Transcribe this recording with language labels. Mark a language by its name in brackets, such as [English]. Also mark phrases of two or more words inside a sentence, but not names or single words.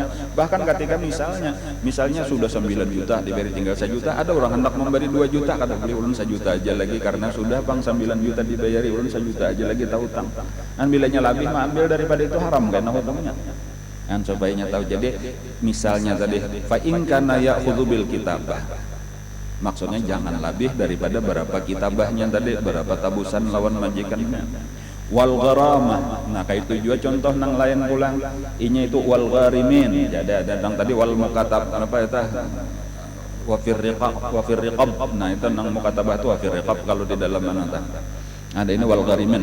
[Banjar] Bahkan ketika misalnya sudah 9 juta diberi tinggal 1 juta, ada orang hendak memberi 2 juta, kata beli ulun 1 juta aja lagi karena sudah bang 9 juta dibayari ulun 1 juta aja lagi tahu utang. Kan bilanya lebih ambil daripada itu haram karena hukumnya. Kan supaya tahu. Jadi misalnya tadi [Arabic] فإن كان يأخذ بالكتابة, [Banjar] maksudnya jangan lebih daripada berapa kitabahnya tadi, berapa tabusan lawan majikannya. [Arabic] والغرامة, [Banjar] nah kayak itu juga contoh nang lain pulang inya itu [Arabic] والغارمين. [Banjar] Jadi ada nang tadi [Arabic] والمكاتب [Banjar] apa itu [Arabic] وفي الرقاب, [Banjar] nah itu nang mukatabah itu [Arabic] وفي الرقاب [Banjar] kalau di dalam mana ada ini [Arabic] والغارمين.